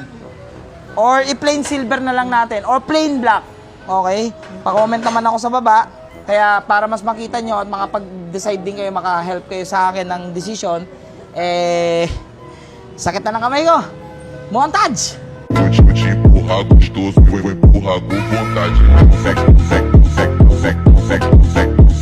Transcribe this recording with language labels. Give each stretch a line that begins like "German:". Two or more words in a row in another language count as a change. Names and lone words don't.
Filipino: Or i-
English: plain silver
Filipino: na lang natin.
English: Or plain black. Okay?
Filipino: Pa-comment naman ako sa baba. Kaya para mas makita nyo at makapag-decide din kayo, maka-help kayo sa akin ng decision, sakit na ng kamay ko. Montage!
Portuguese: Vou te empurrar gostoso, vou empurrar com vontade. Sec, sec, sec, sec, sec, sec.